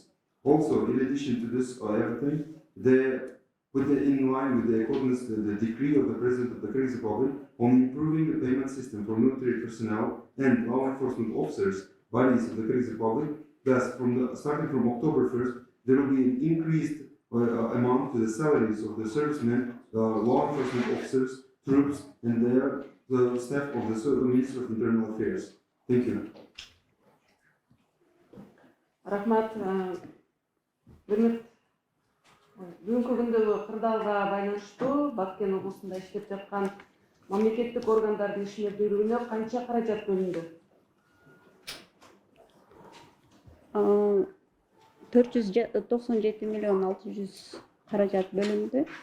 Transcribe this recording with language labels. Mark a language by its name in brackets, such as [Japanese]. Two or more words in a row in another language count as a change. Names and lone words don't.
[English] Also, in addition to this everything, in line with the accordance to the decree of the President of the Kyrgyz Republic on improving the payment system for military personnel and law enforcement officers, bodies of the Kyrgyz Republic, thus starting from October 1st, there will be an increased amount to the salaries of the servicemen, law enforcement officers, troops, and the staff of the Ministry of Internal Affairs. Thank you. [Kyrgyz] Рахмат. Бүгүнкү күндөгү кырдаалга байланыштуу Баткен облусунда иштеп жаткан мамлекеттик органдардын ишмердүүлүгүнө канча каражат бөлүндү? 497 миллион 600 каражат бөлүндү.